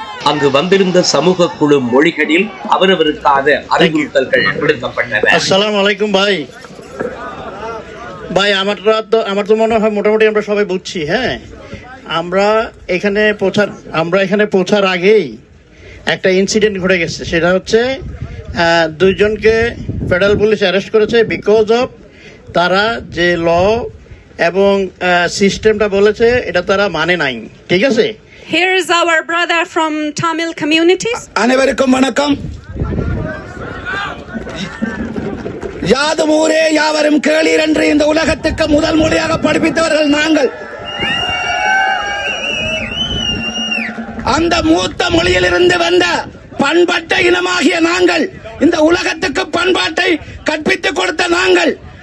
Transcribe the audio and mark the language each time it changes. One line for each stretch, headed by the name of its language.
Tamil: அங்கு வந்திருந்த சமூக குழு மொழிகளில் அவரவருக்கான அறிவுறுத்தல்கள் விடுக்கப்பட்டன.
Bangla: আসসালামু আলাইকুম ভাই। ভাই আমার তো মনে হয় মোটামুটি আমরা সবাই বুঝছি। হ্যাঁ, আমরা এখানে পৌঁছার আগেই একটা ইনসিডেন্ট ঘটে গেছে। সেটা হচ্ছে দুইজনকে ফেডারেল পুলিশ অ্যারেস্ট করেছে বিকজ অফ তারা যে ল এবং সিস্টেমটা বলেছে এটা তারা মানে নাই। ঠিক আছে।
English: Here is our brother from Tamil communities.
Tamil: அனைவருக்கும் வணக்கம். யாதும் ஊரே யாவரும் கேளீர் என்று இந்த உலகத்துக்கு முதல் மொழியாக படிப்பித்தவர்கள் நாங்கள். அந்த மூத்த மொழியிலிருந்து வந்த பண்பட்ட இனமாகிய நாங்கள், இந்த உலகத்துக்கு பண்பாட்டை கற்பித்துக் கொடுத்த நாங்கள்